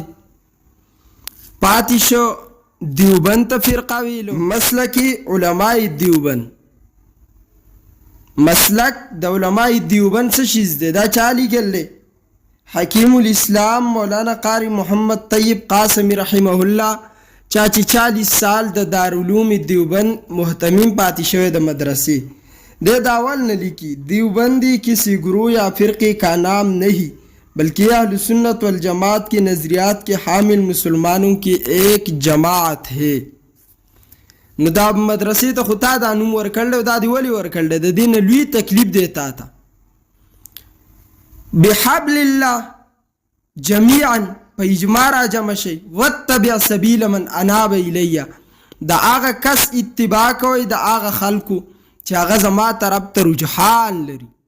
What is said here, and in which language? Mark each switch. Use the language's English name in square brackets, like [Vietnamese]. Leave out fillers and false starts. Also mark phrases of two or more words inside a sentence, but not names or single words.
[Pashto] پاتې شو دیوبند ته فرقه ویلو، مسلکي علماء دیوبند مسلک د علماء دیوبند څه شیز دی؟ دا چا لیکل دی؟ حکیم الاسلام مولانا قاری محمد طیب قاسمی رحمه الله، چا چې 40 سال د دارالعلوم دیوبند محتمم پاتې شوی د مدرسې، دے داول نہ [Urdu] لکھی دیوبندی کسی گروہ یا فرقے کا نام نہیں بلکہ اہل سنت والجماعت کے نظریات کے حامل مسلمانوں کی ایک جماعت ہے. [Pashto] نو دا مدرسې ته خو تا دا نوم ورکړل او دا دی ولې ورکړل؟ د دې نه لوی تکلیف دی تا ته. [Arabic] بحبل الله جميعا [Pashto] په اجماع را جمع شي، [Arabic] واتبع سبیل من اناب الیه، [Pashto] د هغه کس اتباع کوئ، د هغه خلکو چې هغه زما طرف ته رجحان لري.